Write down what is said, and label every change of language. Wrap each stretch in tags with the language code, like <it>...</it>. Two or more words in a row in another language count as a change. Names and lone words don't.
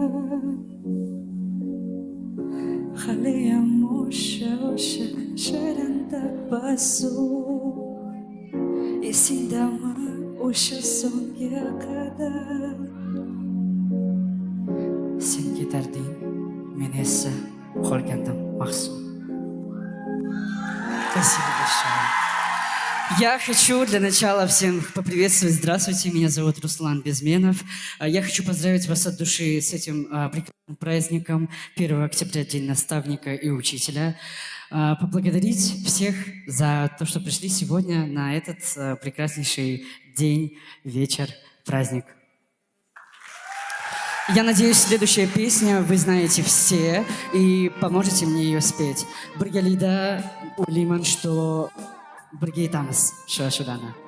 <uz>haliyam o'sha shirin tabassum esingdami o'sha so'nggi qadam sen ketarding men esa qolgandim mahzun.</uz> <ru>Спасибо большое. Я хочу для начала всем поприветствовать. Здравствуйте, меня зовут Руслан Безменов. Я хочу поздравить вас от души с этим прекрасным праздником 1 октября, День наставника и учителя. Поблагодарить всех за то, что пришли сегодня на этот прекраснейший день, вечер, праздник. Я надеюсь, следующая песня вы знаете все и поможете мне ее спеть.</ru> <uz>Birgalida o'ylayman, что birga aytamiz shu ashulani.</uz>